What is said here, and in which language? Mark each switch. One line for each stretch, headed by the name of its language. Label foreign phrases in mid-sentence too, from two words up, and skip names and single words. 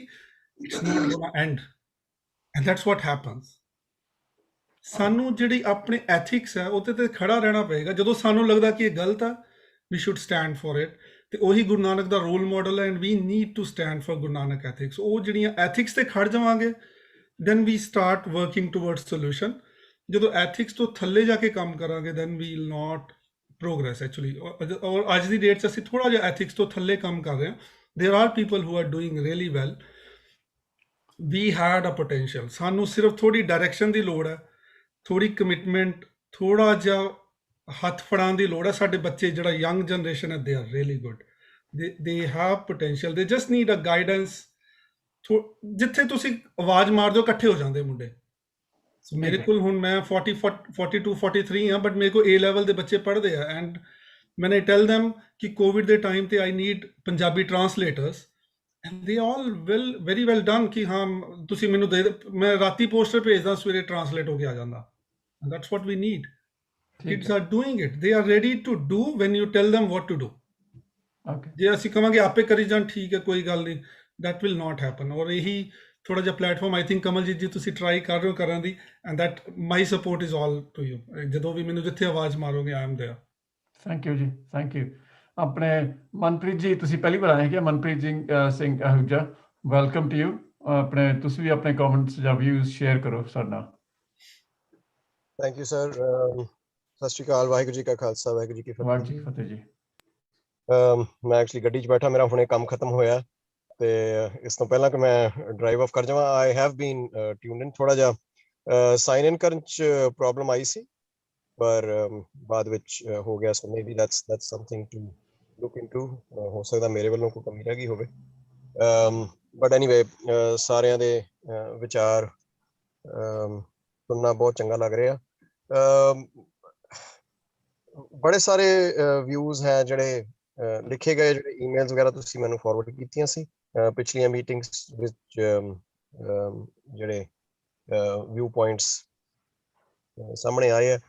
English: It's not gonna end, and that's what happens.
Punjabi: ਸਾਨੂੰ ਜਿਹੜੀ ਆਪਣੇ ਐਥਿਕਸ ਹੈ ਉਹਦੇ ਤੇ ਖੜਾ ਰਹਿਣਾ ਪਏਗਾ. ਜਦੋਂ ਸਾਨੂੰ ਲੱਗਦਾ ਕਿ ਇਹ ਗਲਤ ਆ,
English: we should stand for it.
Punjabi: ਤੇ ਉਹੀ ਗੁਰੂ ਨਾਨਕ ਦਾ
English: role model
Punjabi: ਹੈ,
English: and we need to stand for Guru Nanak ethics.
Punjabi: ਉਹ ਜਿਹੜੀਆਂ ਐਥਿਕਸ ਤੇ ਖੜ ਜਾਵਾਂਗੇ,
English: then we start working towards solution.
Punjabi: ਜਦੋਂ ਐਥਿਕਸ ਤੋਂ ਥੱਲੇ ਜਾ ਕੇ ਕੰਮ ਕਰਾਂਗੇ
English: then we will not progress actually.
Punjabi: ਔਰ ਅੱਜ ਦੀ ਡੇਟ 'ਚ ਅਸੀਂ ਥੋੜ੍ਹਾ ਜਿਹਾ ਐਥਿਕਸ ਤੋਂ ਥੱਲੇ ਕੰਮ ਕਰ ਰਹੇ ਹਾਂ।
English: There are people who are doing really well. We had a potential.
Punjabi: ਸਾਨੂੰ ਸਿਰਫ ਥੋੜ੍ਹੀ ਡਾਇਰੈਕਸ਼ਨ ਦੀ ਲੋੜ ਹੈ, ਥੋੜ੍ਹੀ ਕਮਿਟਮੈਂਟ, ਥੋੜ੍ਹਾ ਜਿਹਾ ਹੱਥ ਫੜਾਉਣ ਦੀ ਲੋੜ ਹੈ। ਸਾਡੇ ਬੱਚੇ ਜਿਹੜਾ
English: young generation
Punjabi: ਹੈ
English: they are really good, they have potential, they just need a guidance.
Punjabi: ਜਿੱਥੇ ਤੁਸੀਂ ਆਵਾਜ਼ ਮਾਰ ਦਿਓ ਇਕੱਠੇ ਹੋ ਜਾਂਦੇ ਮੁੰਡੇ। ਮੇਰੇ ਕੋਲ ਹੁਣ ਮੈਂ 42 43 ਹਾਂ, ਬਟ ਮੇਰੇ ਕੋਲ A ਲੈਵਲ ਦੇ ਬੱਚੇ ਪੜ੍ਹਦੇ ਆ। ਐਂਡ
English: when I tell them
Punjabi: ਕਿ ਕੋਵਿਡ ਦੇ ਟਾਈਮ ਤੇ
English: I need Punjabi translators and they all will very well done
Punjabi: ਕਿ ਹਾਂ ਤੁਸੀਂ ਮੈਨੂੰ ਦੇ, ਮੈਂ ਰਾਤੀ ਪੋਸਟਰ ਭੇਜਦਾ, ਸਵੇਰੇ ਟਰਾਂਸਲੇਟ ਹੋ ਕੇ ਆ ਜਾਂਦਾ।
English: and that's what we need. Kids are doing it, they are ready to do when you tell them what to do.
Punjabi: ਜੇ ਅਸੀਂ ਕਹਾਂਗੇ ਆਪੇ ਕਰੀ ਜਾਣ, ਠੀਕ ਹੈ ਕੋਈ ਗੱਲ ਨਹੀਂ,
English: that will not happen.
Punjabi: ਔਰ ਇਹੀ ਥੋੜਾ ਜਿਹਾ ਪਲੇਟਫਾਰਮ
English: I think
Punjabi: ਕਮਲਜੀਤ ਜੀ ਤੁਸੀਂ ਟਰਾਈ ਕਰ ਰਹੇ ਹੋ ਕਰਨ ਦੀ,
English: and that my support is all to you.
Punjabi: ਜਦੋਂ ਵੀ ਮੈਨੂੰ ਜਿੱਥੇ ਆਵਾਜ਼ ਮਾਰੋਗੇ
English: I am there. Thank you ji, thank you.
Punjabi: ਆਪਣੇ ਮਨਪ੍ਰੀਤ ਜੀ ਤੁਸੀਂ ਪਹਿਲੀ ਵਾਰ ਆਏ ਕਿ ਮਨਪ੍ਰੀਤ ਸਿੰਘ ਅਹੂਜਾ,
English: welcome to you.
Punjabi: ਆਪਣੇ ਤੁਸੀਂ ਵੀ ਆਪਣੇ ਕਮੈਂਟਸ ਜਾਂ ਵਿਊਜ਼ ਸ਼ੇਅਰ ਕਰੋ ਸਾਡੇ ਨਾਲ।
English: Thank you sir.
Punjabi: ਸਤਿ ਸ਼੍ਰੀ ਅਕਾਲ, ਵਾਹਿਗੁਰੂ ਜੀ ਕਾ ਖਾਲਸਾ, ਵਾਹਿਗੁਰੂ ਜੀ ਕੀ ਫਤਿਹ। ਵਾਹਿਗੁਰੂ ਜੀ ਕੀ ਫਤਿਹ ਜੀ। ਮੈਂ ਐਕਚੁਅਲੀ ਗੱਡੀ 'ਚ ਬੈਠਾ, ਮੇਰਾ ਹੁਣੇ ਕੰਮ ਖਤਮ ਹੋਇਆ ਤੇ ਇਸ ਤੋਂ ਪਹਿਲਾਂ ਕਿ ਮੈਂ
English: drive off
Punjabi: ਕਰ ਜਾਵਾਂ,
English: I have been tuned in.
Punjabi: ਥੋੜਾ ਜਿਹਾ
English: sign in
Punjabi: ਕਰਨ 'ਚ ਪ੍ਰੋਬਲਮ ਆਈ ਸੀ, ਪਰ ਬਾਅਦ ਵਿੱਚ ਹੋ ਗਿਆ।
English: so maybe that's something to look into.
Punjabi: ਹੋ ਸਕਦਾ ਮੇਰੇ ਵੱਲੋਂ ਕੋਈ ਕਮੀ ਰਹਿ ਗਈ ਹੋਵੇ,
English: but anyway
Punjabi: ਸਾਰਿਆਂ ਦੇ ਵਿਚਾਰ ਸੁਣਨਾ ਬਹੁਤ ਚੰਗਾ ਲੱਗ ਰਿਹਾ। ਬੜੇ ਸਾਰੇ ਵਿਊਜ਼ ਹੈ ਜਿਹੜੇ ਲਿਖੇ ਗਏ, ਜਿਹੜੇ ਈਮੇਲਸ ਵਗੈਰਾ ਤੁਸੀਂ ਮੈਨੂੰ ਫਾਰਵਰਡ ਕੀਤੀਆਂ ਸੀ ਪਿਛਲੀਆਂ ਮੀਟਿੰਗਸ ਵਿੱਚ, ਜਿਹੜੇ
English: view points
Punjabi: ਸਾਹਮਣੇ ਆਏ ਆ।